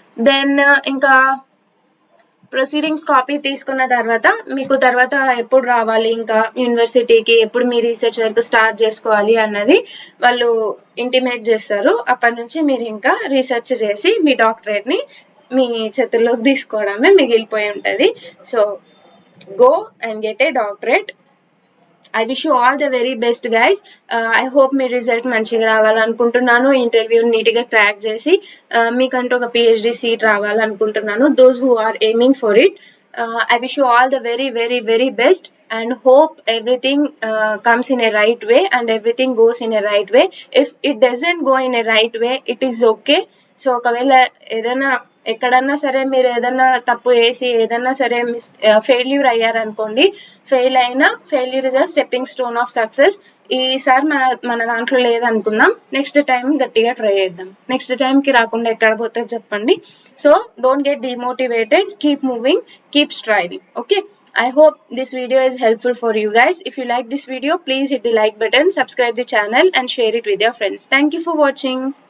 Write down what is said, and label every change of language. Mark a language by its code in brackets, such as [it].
[te] Then ఇంకా proceedings copy తీసుకున్న తర్వాత మీకు తర్వాత ఎప్పుడు రావాలి, ఇంకా యూనివర్సిటీకి ఎప్పుడు మీ రీసెర్చ్ వర్క్ స్టార్ట్ చేసుకోవాలి అన్నది వాళ్ళు ఇంటిమేట్ చేస్తారు. అప్పటి నుంచి మీరు ఇంకా రీసెర్చ్ చేసి మీ డాక్టరేట్ ని మీ చేతుల్లోకి తీసుకోవడమే మిగిలిపోయి ఉంటుంది. [en] So go and get a doctorate. I wish you all the very best guys. I hope [te] మీ result మంచిగా రావాలనుకుంటున్నాను. ఇంటర్వ్యూ నీట్ గా క్రాక్ చేసి మీకంటూ ఒక PhD seat రావాలనుకుంటున్నాను. [en] those who are aiming for it, I wish you all the very very very best and hope everything comes in a right way and everything goes in a right way. If it doesn't go in a right way, it is okay. [te] So ఒకవేళ ఏదైనా ఎక్కడన్నా సరే మీరు ఏదన్నా తప్పు వేసి ఏదన్నా సరే failure అయ్యారనుకోండి, [en] Failure is a stepping stone of success. [te] ఈసారి మన దాంట్లో లేదనుకుందాం, నెక్స్ట్ టైం గట్టిగా ట్రై చేద్దాం. నెక్స్ట్ టైంకి రాకుండా ఎక్కడ పోతే చెప్పండి. [en] So don't get demotivated, keep moving, keep striving. Okay, I hope this video is helpful for you guys. If you like this video, please hit the like button, subscribe the channel and share it with your friends. Thank you for watching.